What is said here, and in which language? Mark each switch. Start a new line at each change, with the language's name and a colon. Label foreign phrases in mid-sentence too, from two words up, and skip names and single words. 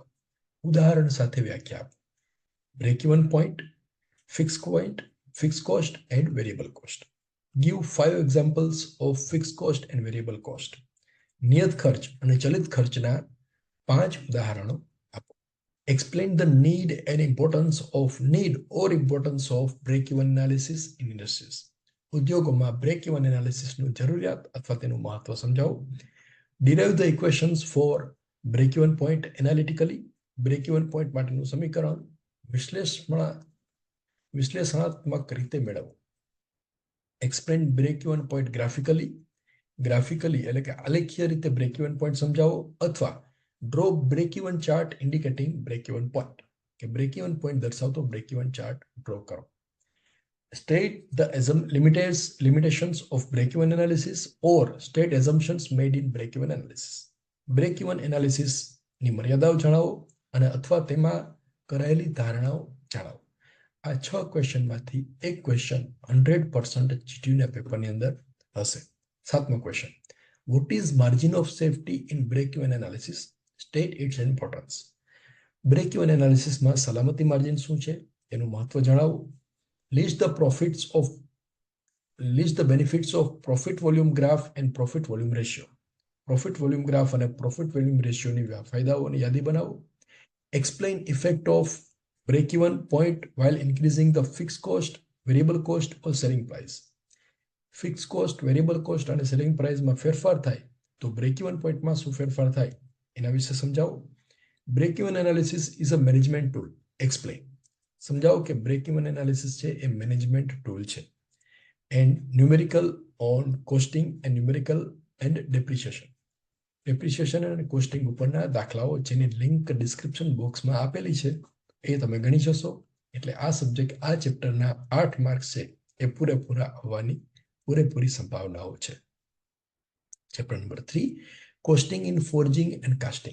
Gujarati: ઉદાહરણ સાથે વ્યાખ્યા આપો.
English: break-even point, fix cost and variable cost. give 5 examples of fix cost and variable cost.
Gujarati: નિયત ખર્ચ અને ચલિત ખર્ચના 5 ઉદાહરણો આપો.
English: Explain the need or importance of break-even analysis in industries.
Gujarati: ઉદ્યોગોમાં
English: break-even analysis
Gujarati: નું જરૂરિયાત અથવા તેનું મહત્વ સમજાવો.
English: Derive the equations for break-even point analytically. Break-even point
Gujarati: માટેનું સમીકરણ વિશ્લેષણાત્મક રીતે મેળવો.
English: Explain break-even point graphically.
Gujarati: એટલે કે આલેખીય રીતે
English: break-even point
Gujarati: સમજાવો અથવા
English: draw break-even chart indicating break-even point.
Gujarati: કે
English: break-even point
Gujarati: દર્શાવતો
English: break-even chart draw
Gujarati: કરો.
English: State the limitations of break-even analysis or state assumptions made in break-even analysis. Break-even analysis
Gujarati: ની મર્યાદાઓ જણાવો અને અથવા તેમાં કરાયેલી ધારણાઓ જણાવો. આ 6 ક્વેશ્ચનમાંથી એક ક્વેશ્ચન 100% જીટીયુના પેપરની અંદર હશે. 7મો ક્વેશ્ચન.
English: What is margin of safety in break-even analysis? State its importance. Break-even analysis
Gujarati: માં સલામતી માર્જિન શું છે એનું મહત્વ જણાવો.
English: List the benefits of profit volume graph and profit volume ratio. Profit volume graph
Gujarati: અને
English: profit volume ratio
Gujarati: ની ફાયદાઓની યાદી બનાવો.
English: Explain effect of break-even point while increasing the fixed cost, variable cost or selling price. Fixed cost, variable cost
Gujarati: અને
English: selling price
Gujarati: માં ફેરફાર થાય તો
English: break-even point
Gujarati: માં શું ફેરફાર થાય એના વિશે સમજાવો.
English: Break-even analysis is a management tool. Explain.
Gujarati: સમજાવો કે
English: break-even analysis
Gujarati: છે એ
English: management tool
Gujarati: છે.
English: And numerical on costing and numerical and depreciation. Depreciation and costing
Gujarati: ઉપરના દાખલાઓ જેની લિંક ડિસ્ક્રિપ્શન બોક્સમાં આપેલી છે એ તમે ગણી જશો. એટલે આ સબ્જેક્ટ આ ચેપ્ટરના 8 માર્ક્સ છે એ પૂરેપૂરા આવવાની પૂરેપૂરી સંભાવનાઓ છે.
English: chapter number 3 costing in forging and casting.